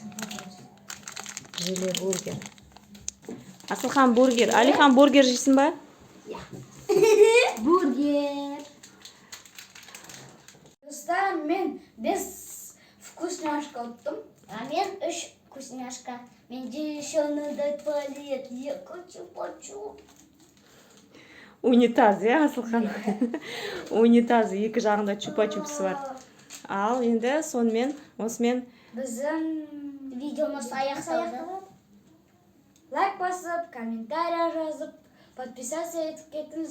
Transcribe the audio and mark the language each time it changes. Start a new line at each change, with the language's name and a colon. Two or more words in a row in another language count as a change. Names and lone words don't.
Kazakh: Желе бургер. Асылхан бургер. Алихан бургер жейсің ба? Бургер. Достар, мен 5 вкусняшка ұттым. А мен 3 вкусняшка. Менде
Russian: еще надо туалет. Я хочу.
Kazakh: Унитаз, иә, Асылхан? Унитаз, екі жағында чупа-чупсы бар. Ал енді сонымен осымен Біздің видеомыз аяқталды. Лайк басып, комментария жазып, подписаться етіп кетіңіздер.